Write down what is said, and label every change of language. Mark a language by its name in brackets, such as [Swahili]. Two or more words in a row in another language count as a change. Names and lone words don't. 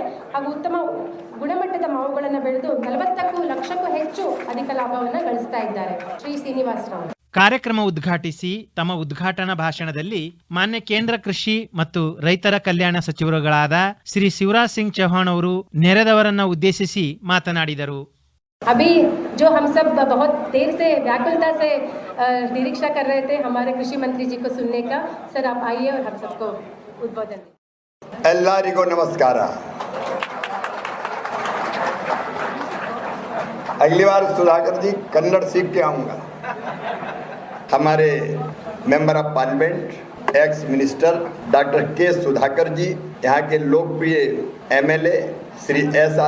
[Kannada] ಹಾಗೂ ಉತ್ತಮ ಗುಣಮಟ್ಟದ ಮಾವುಗಳನ್ನು ಬೆಳೆದು 40 ಲಕ್ಷಕ್ಕೂ ಹೆಚ್ಚು ಅಧಿಕ ಲಾಭವನ್ನು ಗಳಿಸ್ತಾ ಇದ್ದಾರೆ. ಶ್ರೀ ಶ್ರೀನಿವಾಸರಾವ್ ಕಾರ್ಯಕ್ರಮ ಉದ್ಘಾಟಿಸಿ ತಮ್ಮ ಉದ್ಘಾಟನಾ ಭಾಷಣದಲ್ಲಿ ಮಾನ್ಯ ಕೇಂದ್ರ ಕೃಷಿ ಮತ್ತು ರೈತರ ಕಲ್ಯಾಣ ಸಚಿವರುಗಳಾದ ಶ್ರೀ ಶಿವರಾಜ್ ಸಿಂಗ್ ಚೌಹಾಣ್ ಅವರು ನೆರೆದವರನ್ನ ಉದ್ದೇಶಿಸಿ ಮಾತನಾಡಿದರು. [Hindi] अभी जो हम सब बहुत देर से व्याकुलता से निरीक्षा कर रहे थे हमारे कृषि मंत्री जी को सुनने का, सर आप आइए और हम सबको उद्बोधन दें. [Kannada] ಎಲ್ಲರಿಗೂ ನಮಸ್ಕಾರ. [Hindi] अगली बार सुधाकर जी कन्नड़ सीख के आऊँगा. हमारे [English] member of parliament, ex minister doctor [Hindi] के सुधाकर जी, यहाँ के लोकप्रिय एमएलए श्री एस.आर.